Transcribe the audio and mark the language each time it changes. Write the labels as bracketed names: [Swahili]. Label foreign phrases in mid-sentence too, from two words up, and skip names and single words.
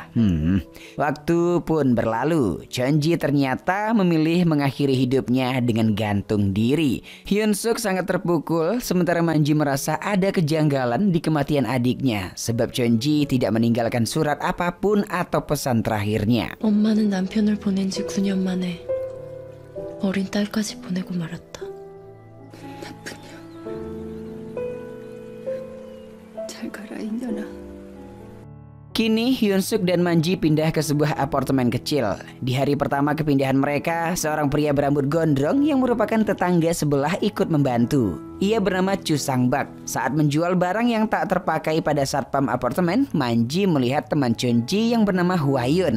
[Indonesian] Waktu pun berlalu. Chunji ternyata memilih mengakhiri hidupnya dengan gantung diri. Hyun Suk sangat terpukul, sementara Manji merasa ada kejanggalan di kematian adiknya sebab Chunji tidak meninggalkan surat apapun atau pesan terakhirnya. [Korean] 엄마는 남편을 보낸 지 9년 만에 어린 딸까지 보내고 말았다. 나쁜 년. 잘 가라 인연아. [Indonesian] Kini Hyun Suk dan Manji pindah ke sebuah apartemen kecil. Di hari pertama kepindahan mereka, seorang pria berambut gondrong yang merupakan tetangga sebelah ikut membantu. Ia bernama Chu Sang Bak. Saat menjual barang yang tak terpakai pada satpam apartemen, Manji melihat teman Chunji yang bernama Hwayun.